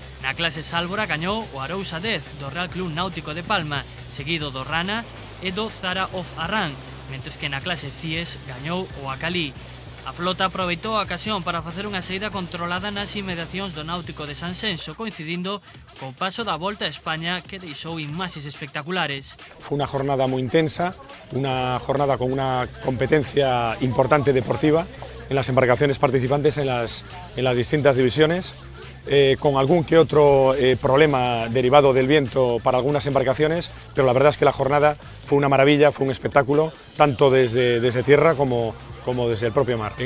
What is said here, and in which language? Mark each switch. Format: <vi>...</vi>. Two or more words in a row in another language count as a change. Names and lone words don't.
<gl>Na clase Sálvora gañou o Arousa 10 do Real Club Náutico de Palma, seguido do Rana e do Zara of Arran, mentres que na clase Cies gañou o Acalí. A flota aproveitou a ocasión para facer unha saída controlada nas inmediacións do Náutico de Sanxenxo, coincidindo co paso da Volta a España que deixou imaxes espectaculares.</gl> <es>Fue una jornada muy intensa, una jornada con una competencia importante deportiva en las embarcaciones participantes en las distintas divisiones, con algún que otro problema derivado del viento para algunas embarcaciones, pero la verdad es que la jornada fue una maravilla, fue un espectáculo, tanto desde tierra como desde el propio mar.</es>